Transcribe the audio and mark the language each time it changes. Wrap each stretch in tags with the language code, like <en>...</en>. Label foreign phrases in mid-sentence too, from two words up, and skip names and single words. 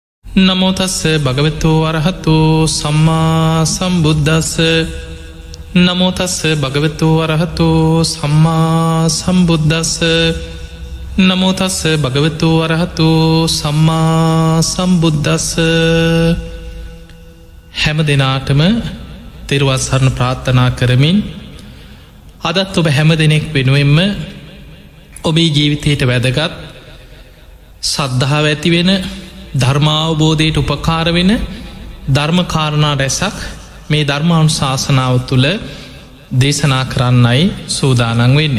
<pi>නමෝ තස්ස භගවතු වරහතු සම්මා සම්බුද්දස්ස නමෝ තස්ස භගවතු වරහතු සම්මා සම්බුද්දස්ස නමෝ තස්ස භගවතු වරහතු සම්මා සම්බුද්දස්ස</pi> <si>හැම දිනාටම තෙරුවන් සරණ ප්‍රාර්ථනා කරමින් අදත් ඔබ හැම දෙනෙක් වෙනුවෙන්ම ඔබේ ජීවිතයට වැදගත් සද්ධාව ඇති වෙන ධර්මාවබෝධයට උපකාර වෙන ධර්මකාරණා රැසක් මේ ධර්මානුශාසනාව තුළ දේශනා කරන්නයි සූදානන් වෙන්නේ.</si>